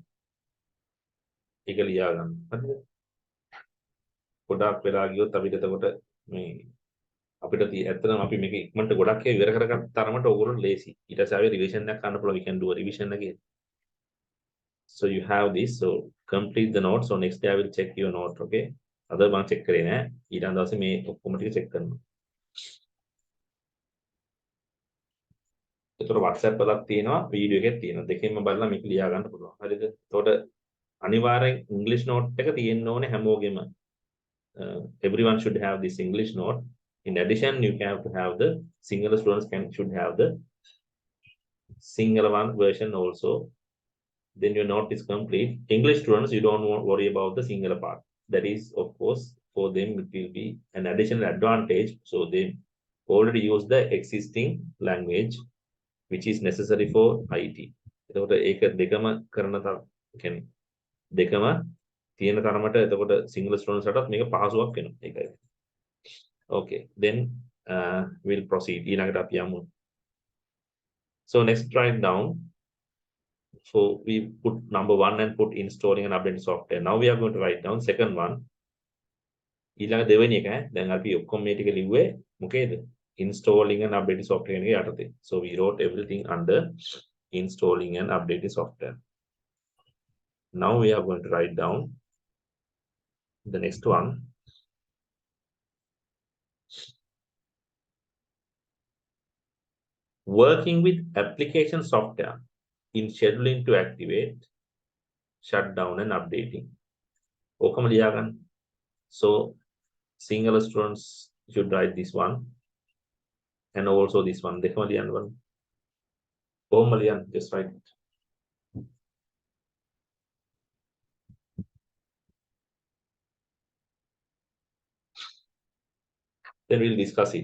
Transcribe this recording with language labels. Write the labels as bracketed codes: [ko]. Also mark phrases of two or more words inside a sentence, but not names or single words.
[si] ඒක ලියා ගන්න හරිද ගොඩක් වෙලා ගියොත් අපිට එතකොට මේ අපිට ඇත්තටම අපි මේක ඉක්මනට ගොඩක් ඉවර කරගත්ත තරමට ඕගොල්ලෝ ලේසි ඊට පස්සේ ආවේ රිවිෂන් එකක් කරන්න පුළුවන් [en] we can do a revision again so you have this so complete the note so next day I will check your note okay [si] අද මම check කරේ නෑ ඊළඟ දවසේ මේ ඔක්කොම ටික check කරනවා ඒතර WhatsApp වලක් තියෙනවා වීඩියෝ එකක් තියෙනවා දෙකෙන්ම බලලා මේක ලියා ගන්න පුළුවන් හරිද එතකොට අනිවාර්යෙන් [en] English note [si] එක තියෙන්න ඕනේ හැමෝගෙම [en] everyone should have this English note in addition you have to have the Sinhala students should have the Sinhala one version also then your note is complete English students you don't worry about the Sinhala part that is of course for them it will be an additional advantage so they already use the existing language which is necessary for IT [si] එතකොට ඒක දෙකම කරන කියන්නේ දෙකම තියෙන තරමට එතකොට සිංගල් ස්ටුඩන්ට්ස් ලටත් මේක පහසුවක් වෙනවා. ඒකයි. [en] Okay, then we'll proceed. [si] ඊළඟට අපි යමු. [en] So next write down. So we put number 1 and put installing and updating software. Now we are going to write down second one. [si] ඊළඟ දෙවෙනි එක දැන් අපි ඔක්කොම මේ ටික ලිව්වේ මොකේද? [en] Installing and updating software [si] එකේ යටතේ. [en] So we wrote everything under installing and updating software. Now we are going to write down the next one. Working with application software in scheduling to activate, shut down and updating. [si] ඕකම ලියාගන්න. [en] So single students should write this one and also this one. [si] දෙකම ලියන්න ඕන. කොහොම ලියන්න? [en] Just write it. Then we'll discuss it.